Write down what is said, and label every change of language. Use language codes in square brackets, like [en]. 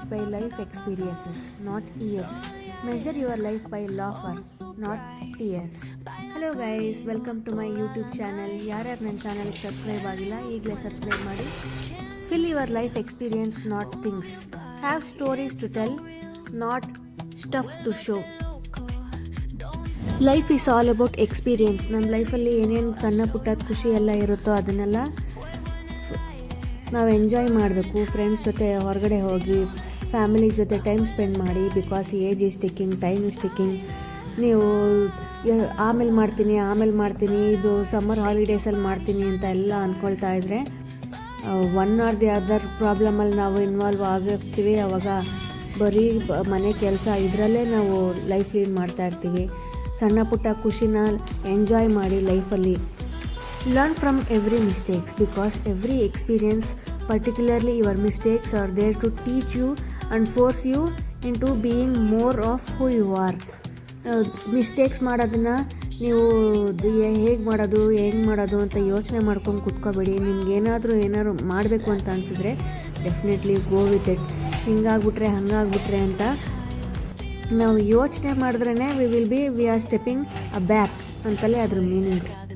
[en] life experiences, not years. Measure your life by laughter, not tears. Hello guys, welcome to my YouTube channel. [kn] ಯಾರ್ಯಾರು ನನ್ನ ಚಾನಲ್ಗೆ subscribe ಆಗಿಲ್ಲ ಈಗಲೇ subscribe ಮಾಡಿ. [en] Fill your life experience, not things. Have stories to tell, not stuff to show. Life is all about experience. [kn] ನಮ್ಮ ಲೈಫಲ್ಲಿ ಏನೇನು ಸಣ್ಣ ಪುಟ್ಟ ಖುಷಿ ಎಲ್ಲ ಇರುತ್ತೋ ಅದನ್ನೆಲ್ಲ ನಾವು ಎಂಜಾಯ್ ಮಾಡಬೇಕು. ಫ್ರೆಂಡ್ಸ್ ಜೊತೆ ಹೊರಗಡೆ ಹೋಗಿ ಫ್ಯಾಮಿಲಿ ಜೊತೆ ಟೈಮ್ ಸ್ಪೆಂಡ್ ಮಾಡಿ. Because age is ticking, time is ticking. ನೀವು ಆಮೇಲೆ ಮಾಡ್ತೀನಿ ಇದು ಸಮ್ಮರ್ ಹಾಲಿಡೇಸಲ್ಲಿ ಮಾಡ್ತೀನಿ ಅಂತ ಎಲ್ಲ ಅಂದ್ಕೊಳ್ತಾ ಇದ್ದರೆ ಒನ್ ಆರ್ ದಿ ಅದರ್ ಪ್ರಾಬ್ಲಮಲ್ಲಿ ನಾವು ಇನ್ವಾಲ್ವ್ ಆಗಿರ್ತೀವಿ. ಆವಾಗ ಬರೀ ಮನೆ ಕೆಲಸ ಇದರಲ್ಲೇ ನಾವು ಲೈಫ್ ಲೀಡ್ ಮಾಡ್ತಾ ಇರ್ತೀವಿ. ಸಣ್ಣ ಪುಟ್ಟ ಖುಷಿನ ಎಂಜಾಯ್ ಮಾಡಿ ಲೈಫಲ್ಲಿ. [en] Learn from every mistakes because every experience, particularly your mistakes, are there to teach you and force you into being more of who you are. [kn] Mistakes ಮಾಡೋದನ್ನು ನೀವು ಹೇಗೆ ಮಾಡೋದು ಅಂತ ಯೋಚನೆ ಮಾಡ್ಕೊಂಡು ಕುತ್ಕೋಬೇಡಿ. ನಿಮ್ಗೇನಾದರೂ ಮಾಡಬೇಕು ಅಂತ ಅನಿಸಿದ್ರೆ [en] Definitely go with it. [kn] ಹಂಗಾಗ್ಬಿಟ್ರೆ ಅಂತ ನಾವು ಯೋಚನೆ ಮಾಡಿದ್ರೇ [en] we are stepping a back [kn] ಅಂತಲೇ ಅದ್ರ ಮೀನಿಂಗ್.